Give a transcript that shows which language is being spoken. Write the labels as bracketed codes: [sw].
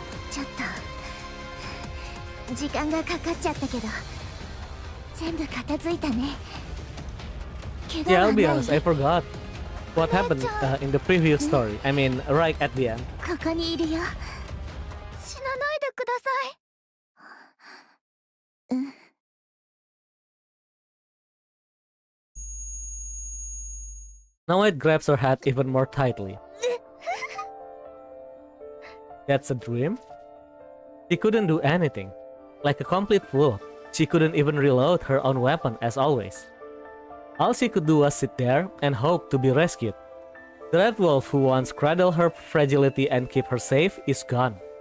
[ja] ちょっと時間がかかっちゃったけど全部片付いたね。 [en] Yeah, I'll be honest, I forgot what happened in the previous story. I mean, right at the end. [ja] ここにいるよ。死なないでください。 [en] Snow White grabs her hat even more tightly. That's a dream? She couldn't do anything. Like a complete fool, she couldn't even reload her own weapon as always. All she could do was sit there and hope to be rescued. The red wolf who once cradled her fragility and kept her safe is gone.